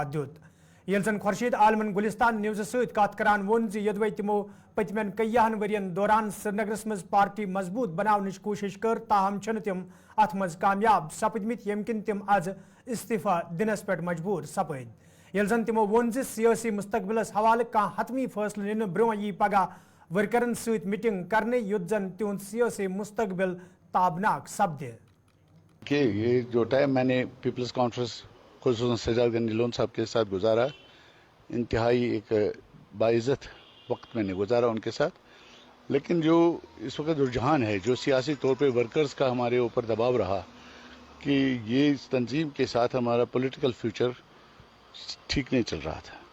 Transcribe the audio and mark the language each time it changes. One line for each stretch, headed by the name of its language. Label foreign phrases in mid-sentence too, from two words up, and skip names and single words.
Kashmiri: दुत ये जन खुर्शीद आलमन गुलिस्तान न्यूज सत कत करान वोन यदवे तमो पतमन कईहन वरियन दौरान श्रीनगर में पार्टी मजबूत बनावन कोशिश कर ताहम तम अत मज कामयाब सपदमित यम किन तम आज इस्तीफा दिनस पे मजबूर सपद ये जन तमो वोन सियासी मुस्तकबिलस हवाले कह हतमी फैसले निन ब्रो यी पगह वर्करन सत मीटिंग करने युत जन तुंद सियासी मुस्तकबिल ताबनाक सपदे
Urdu: کہ یہ جو ٹائم میں نے پیپلز کانفرنس خصوصاً سجاد غنی لون صاحب کے ساتھ گزارا انتہائی ایک باعزت وقت میں نے گزارا ان کے ساتھ، لیکن جو اس وقت رجحان ہے جو سیاسی طور پہ ورکرز کا ہمارے اوپر دباؤ رہا کہ یہ اس تنظیم کے ساتھ ہمارا
English: political future
Urdu: ٹھیک نہیں چل رہا تھا.